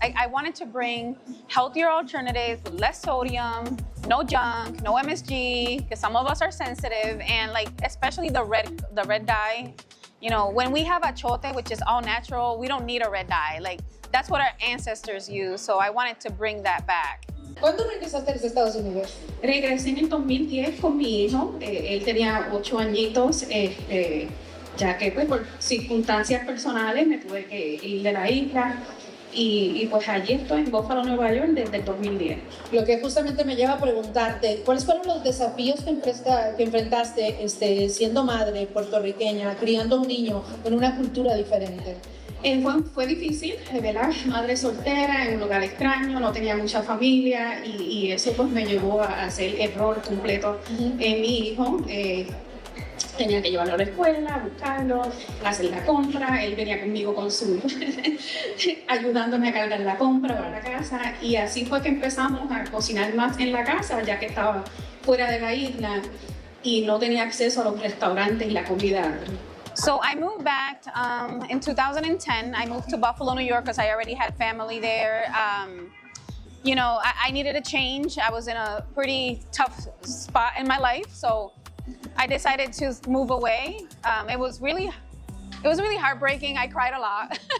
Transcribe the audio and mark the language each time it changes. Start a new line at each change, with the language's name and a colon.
English: I wanted to bring healthier alternatives with less sodium, no junk, no MSG, because some of us are sensitive, and especially the red dye. When we have achote, which is all natural, we don't need a red dye. That's what our ancestors used, so I wanted to bring that back.
Spanish: ¿Cuándo regresaste a los Estados Unidos? Regresé en el 2010 con mi hijo, él tenía 8 añitos, ya que por circunstancias personales me tuve que ir de la isla y pues allí estoy en Buffalo, Nueva York desde el 2010. Lo que justamente me lleva a preguntarte, ¿cuáles fueron los desafíos que enfrentaste siendo madre puertorriqueña, criando a un niño con una cultura diferente? Fue difícil, ¿verdad? Madre soltera en un lugar extraño, no tenía mucha familia y eso pues me llevó a hacer error completo en mi hijo. Tenía que llevarlo a la escuela, buscarlo, hacer la compra. Él venía conmigo con su ayudándome a cargar la compra para la casa. Y así fue que empezamos a cocinar más en la casa, ya que estaba fuera de la isla y no tenía acceso a los restaurantes y la comida.
English: So I moved back in 2010. I moved to Buffalo, New York, because I already had family there. I needed a change. I was in a pretty tough spot in my life, so I decided to move away. It was really heartbreaking. I cried a lot.